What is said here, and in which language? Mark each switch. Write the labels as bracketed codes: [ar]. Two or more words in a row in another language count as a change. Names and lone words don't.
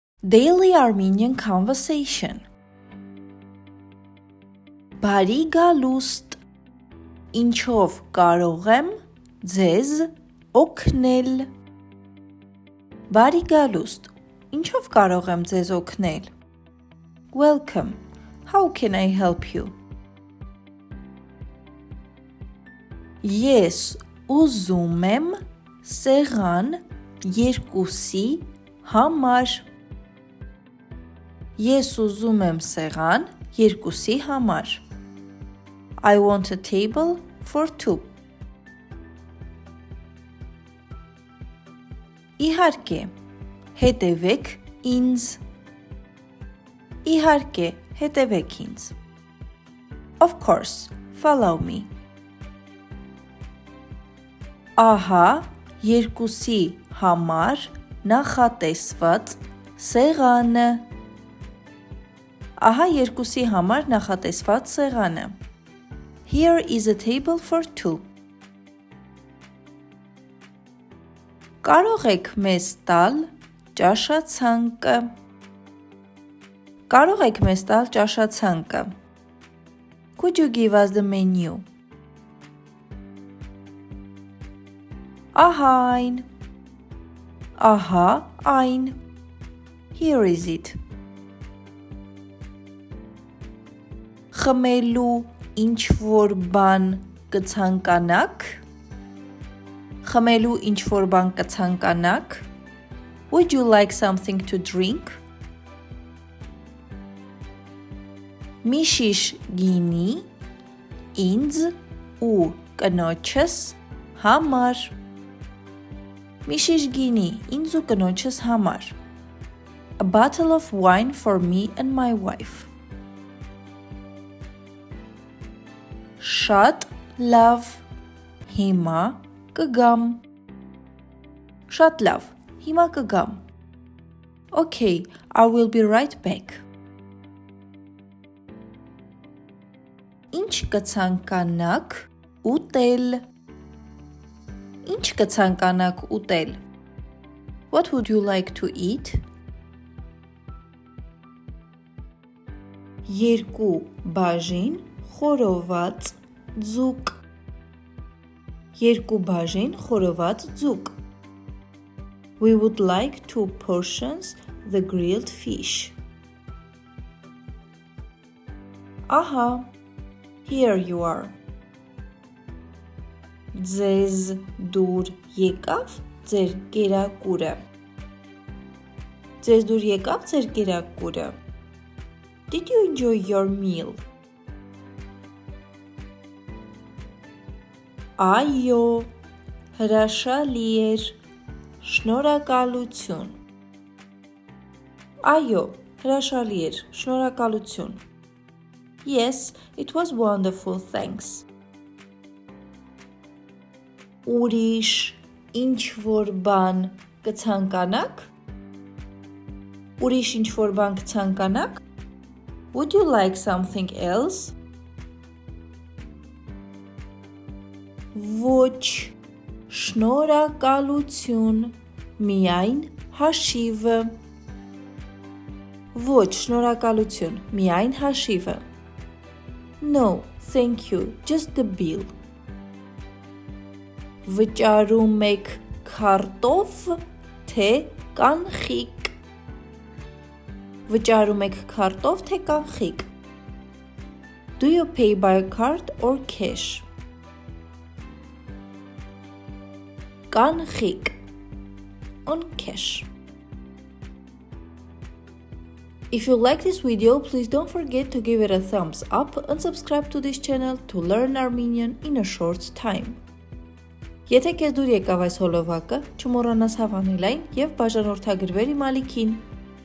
[en] Daily Armenian conversation. [hy] Բարի գալուստ, ինչով կարող եմ ձեզ օգնել։ Բարի գալուստ, ինչով կարող եմ ձեզ օգնել։ [en] Welcome, how can I help you? [hy] Ես ուզում եմ սեղան երկուսի համար։ Ես ուզում եմ սեղան երկուսի համար։ [en] I want a table for two. [hy] Իհարկե, հետևեք ինձ։ Իհարկե, հետևեք ինձ։ [en] Of course, follow me. [hy] Ահա երկուսի համար նախատեսված սեղանը։ Ահա երկուսի համար նախատեսված սեղանը։ [en] Here is a table for two. [hy] Կարող եք մեզ տալ ճաշացանկը։ Կարող եք մեզ տալ ճաշացանկը։ [en] Could you give us the menu? [hy] Ահա այն։ Ահա այն։ [en] Here is it. [hy] Խմելու ինչ-որ բան կցանկանաք։ Խմելու ինչ-որ բան կցանկանաք։ [en] Would you like something to drink? [hy] Մի շիշ գինի ինձ ու կնոջս համար։ Մի շիշ գինի ինձ ու կնոջս համար։ [en] A bottle of wine for me and my wife. [hy] Շատ լավ, հիմա կգամ։ Շատ լավ, հիմա կգամ։ [en] Okay, I will be right back. [hy] Ինչ կցանկանաք ուտել։ Ինչ կցանկանաք ուտել։ [en] What would you like to eat? [hy] Երկու բաժին խորոված ձուկ։ Երկու բաժին խորոված ձուկ։ [en] We would like 2 portions the grilled fish. Ահա, here you are. [hy] Ձեզ դուր եկավ ձեր կերակուրը։ Ձեզ դուր եկավ ձեր կերակուրը։ [en] Did you enjoy your meal? [hy] Այո, հրաշալի էր, շնորհակալություն։ Այո, հրաշալի էր, շնորհակալություն։ [en] Yes, it was wonderful, thanks. [hy] Ուրիշ ինչ-որ բան կցանկանաք։ Ուրիշ ինչ-որ բան կցանկանաք։ [en] Would you like something else? [hy] Ոչ, շնորհակալություն, միայն հաշիվը։ Ոչ, շնորհակալություն, միայն հաշիվը։ [en] No, thank you, just the bill. [hy] Վճարում եք քարտով, թե կանխիկ։ Վճարում եք քարտով, թե կանխիկ։ [en] Do you pay by card or cash? Կանխիկ, on cash. If you like this video, please don't forget to give it a thumbs up and subscribe to this channel to learn Armenian in a short time. [hy] Եթե քեզ դուր եկավ այս հոլովակը, չմոռանաս հավանել այն և բաժանորդագրվել իմ ալիքին։